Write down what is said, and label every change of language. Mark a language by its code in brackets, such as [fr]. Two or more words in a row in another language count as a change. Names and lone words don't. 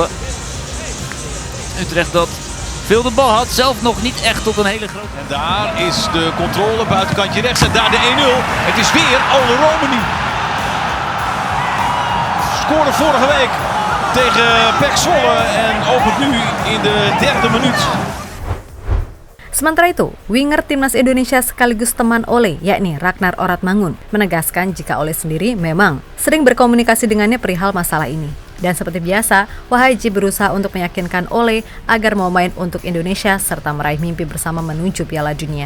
[nl] Utrecht dat veel de bal had, zelf nog niet echt tot een hele grote... En daar is de controle, buitenkantje rechts en daar de 1-0. Het is weer Ole Roumanie. scoorde vorige week tegen PEC Zwolle en opent nu in de 3e minuut. [id] Sementara itu, winger timnas Indonesia sekaligus teman Ole, yakni Ragnar Oratmangun, menegaskan jika Ole sendiri memang sering berkomunikasi dengannya perihal masalah ini. Dan seperti biasa, Wahaji berusaha untuk meyakinkan Ole agar mau main untuk Indonesia serta meraih mimpi bersama menuju Piala Dunia.